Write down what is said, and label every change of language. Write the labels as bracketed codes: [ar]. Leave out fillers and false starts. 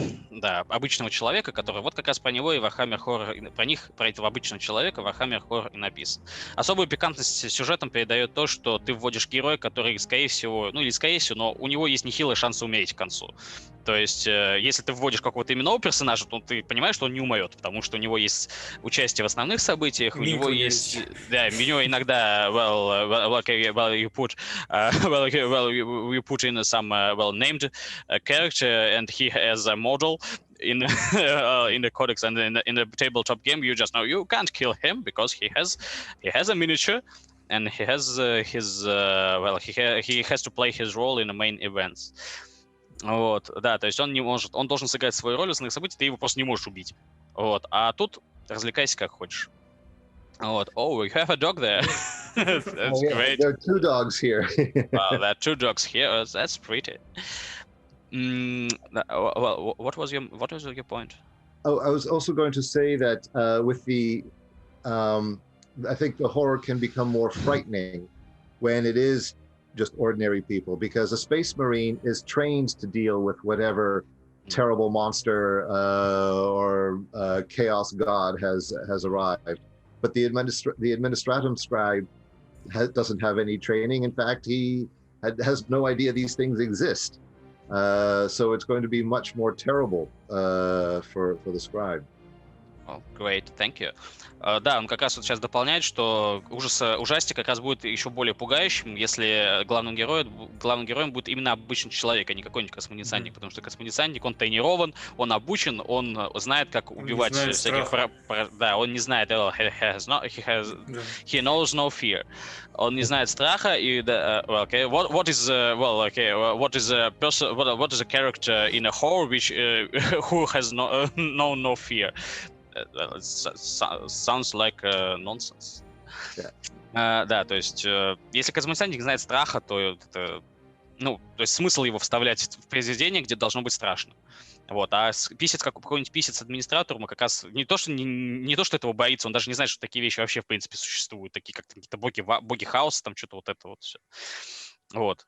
[ru] Да, обычного человека, который вот как раз про него и Warhammer Horror, про этого обычного человека Warhammer Horror и написан. Особую пикантность сюжетом передает то, что ты вводишь героя, который, скорее всего, но у него есть нехилый шанс умереть к концу. То есть, если ты вводишь какого-то именного персонажа, то ты понимаешь, что он не умрет, потому что у него есть участие в основных событиях, у него есть... Да, у него иногда, [en] you put in some named character, and he has a model in the codex, and in the tabletop game, you just know you can't kill him because he has a miniature, and he has he has to play his role in the main events. [ru] Вот, да, то есть он должен сыграть свою роль в основных событиях, ты его просто не можешь убить. Вот, а тут развлекайся как хочешь. [en] Вот, oh, you have a dog there. That's great. There are two dogs here. Wow, there are two dogs here. That's pretty. Well, what was your point? Oh, I was also going to say that with the, I think the horror can become more frightening when it is just ordinary people, because a space marine is trained to deal with whatever terrible monster or chaos god has arrived. But the administratum scribe doesn't have any training. In fact, he has no idea these things exist. So it's going to be much more terrible for the scribe. Oh, great, thank you. [ru] Да, он как раз вот сейчас дополняет, что ужастик как раз будет еще более пугающим, если главным героем будет именно обычный человек, а не какой-нибудь космодесантник, потому что космодесантник, он тренирован, он обучен, он знает, как убивать всяких... Да, он не знает, [en] he knows no fear. [ru] Он не знает страха, и [en] what is a character in a horror which who has no fear? It sounds like nonsense. [ru] Да, то есть, если космодесантник знает страха, то это, то есть смысл его вставлять в произведение, где должно быть страшно. Вот, а какой-нибудь писец-администратор, мы как раз не то, что этого боится, он даже не знает, что такие вещи вообще в принципе существуют, такие как какие-то боги хаоса, там что-то вот это вот все. Вот.